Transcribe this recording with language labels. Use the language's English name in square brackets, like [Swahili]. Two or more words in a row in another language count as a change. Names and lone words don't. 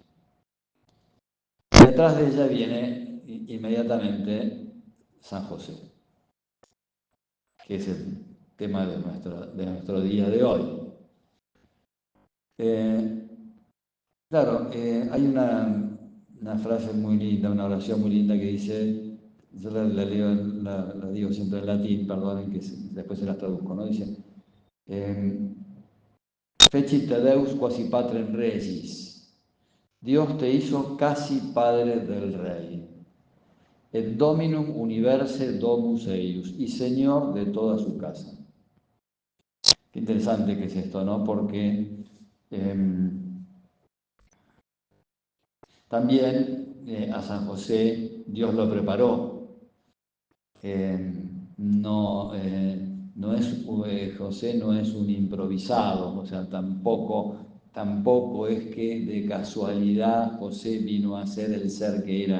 [Spanish] Y detrás de ella viene inmediatamente San José, que es el tema de nuestro día de hoy. Claro, hay una frase muy linda, una oración muy linda que dice, yo la digo siempre en latín, perdonen que después se las traduzco, ¿no? Dice, [Latin] Fecit te Deus quasi patrem regis, [Spanish] Dios te hizo casi padre del rey, [Latin] et dominum universe domus eius, [Spanish] y señor de toda su casa. Qué interesante que es esto, ¿no? Porque también a San José Dios lo preparó. José no es un improvisado, o sea, tampoco es que de casualidad José vino a ser el ser que era.